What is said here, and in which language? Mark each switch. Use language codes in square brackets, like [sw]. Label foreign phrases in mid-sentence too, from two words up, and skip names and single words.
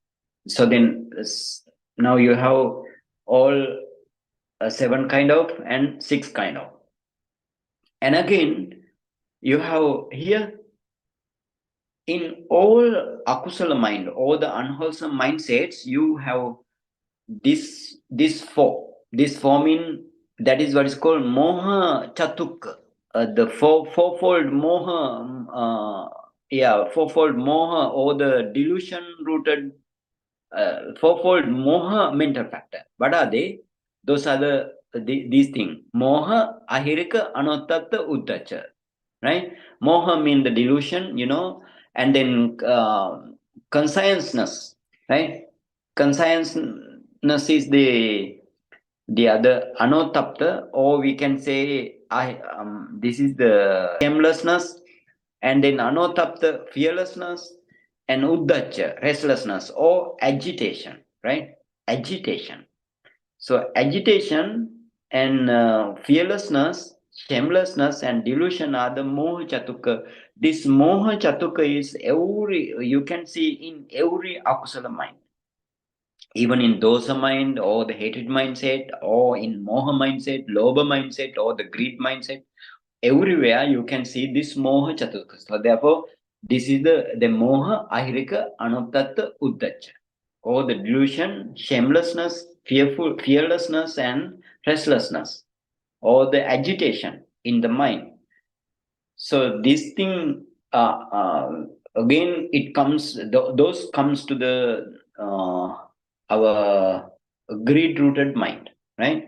[en] So then now you have all 7 kind of and 6 kind of. And again, you have here in all akusala mind, all the unwholesome mindsets, you have this four. This four mean, that is what is called [pi] moha chatuk. [en] The fourfold moha, fourfold moha, or the delusion rooted fourfold moha mental factor. What are they? Those are these things. [pi] Moha, ahirika, anotatta, uddacha. [en] Right? Moha mean the delusion, and then conscientiousness, right? Conscientiousness is the other anotapta, or we can say this is the shamelessness, and then anotapta, fearlessness, and uddacha, restlessness or agitation, right? Agitation. So agitation and fearlessness, shamelessness, and delusion are the [pi] moha chatuka. [en] This [pi] moha chatuka [en] is you can see in every akusala mind. Even in dosa mind, or the hatred mindset, or in moha mindset, lobha mindset, or the greed mindset, everywhere you can see this [pi] moha chatuka. [en] So therefore, this is the [pi] moha, ahirika, anuttatta, uddacha, [en] or the delusion, shamelessness, fearlessness, and restlessness, or the agitation in the mind. So this thing, again, it comes, those comes to our greed rooted mind, right?